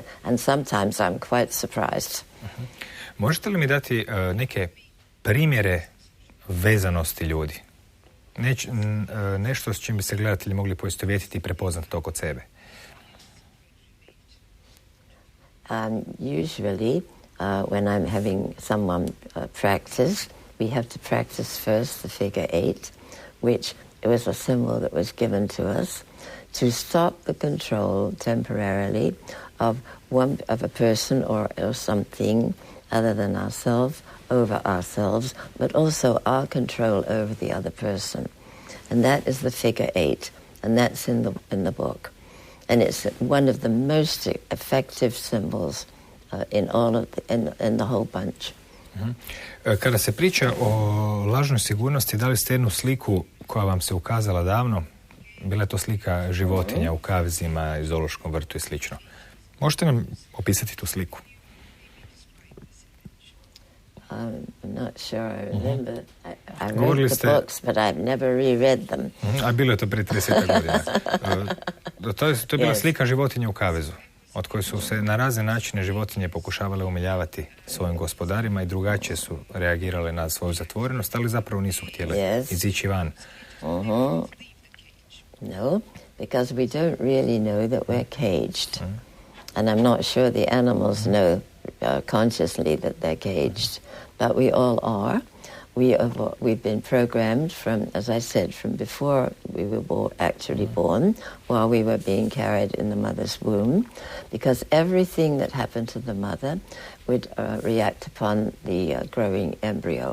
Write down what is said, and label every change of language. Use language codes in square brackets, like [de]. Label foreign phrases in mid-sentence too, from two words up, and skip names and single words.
[en] And sometimes I'm quite surprised. [hr] Možete li mi dati neke primjere vezanosti ljudi? Nešto s čim bi se gledatelji mogli poistovjetiti i prepoznati to kod sebe? [en] Usually, when I'm having someone practice, we have to practice first the figure 8, which was a symbol that was given to us to stop the control temporarily of a person or something other than ourselves, over ourselves, but also our control over the other person. And that is the figure 8, and that's in the book. And it's one of the most effective symbols in all of in the whole bunch. [hr] Kada se priča o lažnoj sigurnosti, dali ste jednu sliku koja vam se ukazala davno. Bila je to slika životinja u kavezima, zoološkom vrtu i slično. Možete nam opisati tu sliku? [en] I'm not sure I remember. I read the books, but I've never reread them. [hr] A bilo je to prije 30 godina. To je bila slika životinja u kavezu, od koje su se na razne načine životinje pokušavale umiljavati svojim gospodarima i drugačije su reagirale na svoju zatvorenost, ali zapravo nisu htjele izići van. [en] No, because we don't really know that we're caged. And I'm not sure the animals know consciously that they're caged. But we all are. We've been programmed from, as I said, from before we were actually born, while we were being carried in the mother's womb, because everything that happened to the mother would react upon the growing embryo.